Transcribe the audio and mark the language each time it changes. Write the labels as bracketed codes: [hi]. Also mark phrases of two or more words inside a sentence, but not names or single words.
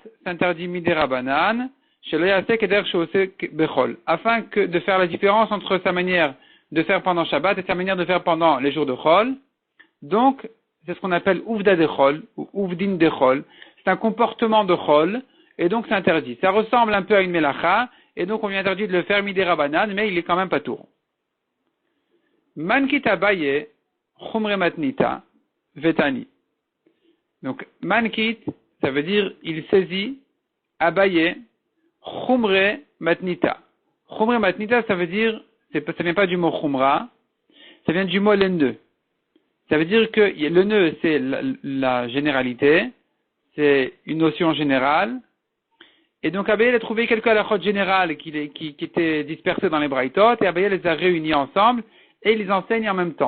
[fr] C'est interdit miderabanan. Afin de faire la différence entre sa manière de faire pendant Shabbat et sa manière de faire pendant les jours de Chol. Donc, c'est ce qu'on appelle [arc] עובדא דחול, [fr] ou [arc] עובדין דחול. [fr] C'est un comportement de Chol, et donc c'est interdit. Ça ressemble un peu à une melacha, et donc on lui interdit de le faire miderabanan, mais il est quand même pas tour. [arc] מנקיט אביי חומרי מתניתא ותני. [fr] Donc, mankit, ça veut dire il saisit, [arc] אביי חומרי מתניתא. חומרי מתניתא, [fr] ça veut dire, ça vient pas du mot chumra, ça vient du mot l'enneux. Ça veut dire que le nœud, c'est la généralité, c'est une notion générale. Et donc Abaye a trouvé quelques halachot générales qui étaient dispersées dans les braïtot, et Abaye les a réunis ensemble, et il les enseigne en même temps.